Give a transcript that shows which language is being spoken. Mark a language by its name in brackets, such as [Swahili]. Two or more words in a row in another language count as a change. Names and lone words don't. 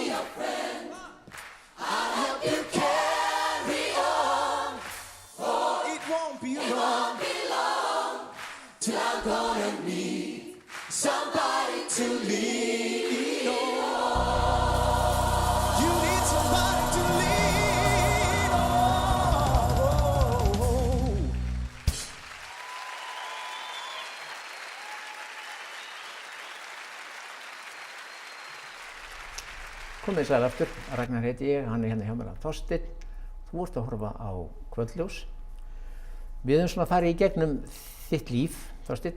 [English] I'll help you carry on. For it won't be long till I'm gonna need somebody to lean on. You need somebody to lean on. [Icelandic] Komið sæl aftur, Ragnar heiti ég, hann er hérna hjá mér að Þorsteinn. Þú ert að horfa á Kvöldljós. Við höfum svona farið í gegnum þitt líf, Þorsteinn,